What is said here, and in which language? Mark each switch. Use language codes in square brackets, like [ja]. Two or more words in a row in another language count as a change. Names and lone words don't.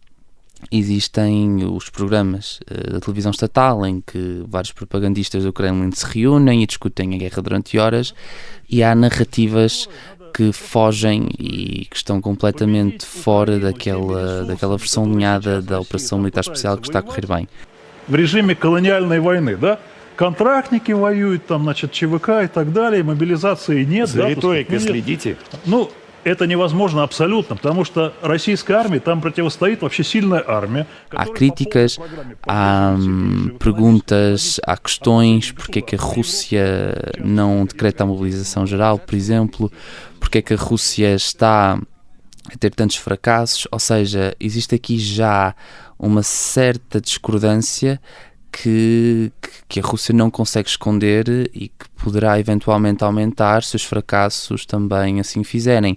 [pt] Existem os programas da televisão estatal em que vários propagandistas do Kremlin se reúnem e discutem a guerra durante horas, e há narrativas que fogem e que estão completamente fora daquela versão alinhada da operação militar especial que está a correr bem. [ru] В режиме колониальной войны, да? Контрактники воюют, там, значит, ЧВК и так далее, мобилизации нет. За риторикой следите? Это невозможно абсолютно, потому что российская армия, там противостоит вообще сильная армия. [pt] Há críticas, há perguntas, há questões, porque é que a Rússia não decreta a mobilização geral, por exemplo, porque é que a Rússia está a ter tantos fracassos, ou seja, existe aqui já uma certa discordância que a Rússia não consegue esconder e que poderá eventualmente aumentar se os fracassos também assim fizerem.